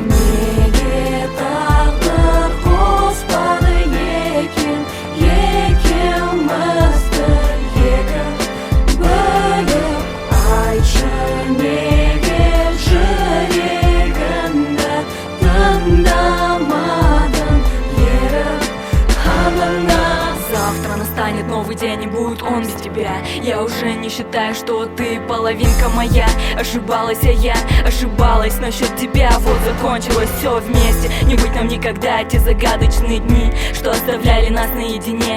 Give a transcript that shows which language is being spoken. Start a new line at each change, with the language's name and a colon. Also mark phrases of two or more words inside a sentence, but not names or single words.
Kazakh: Неге тағдыр қоспады екен, екеумізді екі бөліп. Айтшы неге жүрегімді тыңдамадың еріп анаңа.
Russian: Завтра настанет новый день и будет он без тебя. Я уже не считаю, что ты половина половинка моя. Ошибалась, а я ошибалась насчет тебя. Вот закончилось все вместе. Не быть нам никогда те загадочные дни, что оставляли нас наедине.